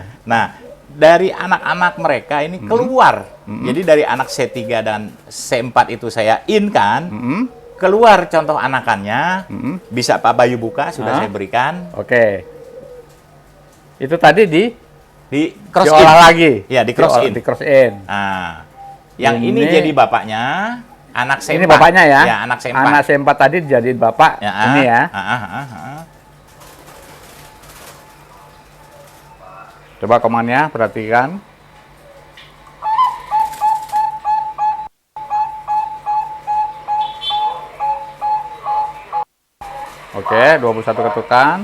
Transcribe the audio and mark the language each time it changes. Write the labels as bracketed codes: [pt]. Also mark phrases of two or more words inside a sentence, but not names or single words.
[id] Nah, dari anak-anak mereka ini keluar. Jadi dari anak C3 dan C4 itu saya in kan, keluar contoh anakannya. Bisa Pak Bayu buka, sudah saya berikan. Oke. Itu tadi di cross diolah in lagi. Ya, di cross in. Di cross in. Nah, yang ini jadi bapaknya, anak C4. Ini bapaknya ya? Ya, anak C4. Anak C4 tadi dijadiin bapak. Ini ya. Coba komannya, perhatikan. Oke, 21 ketukan.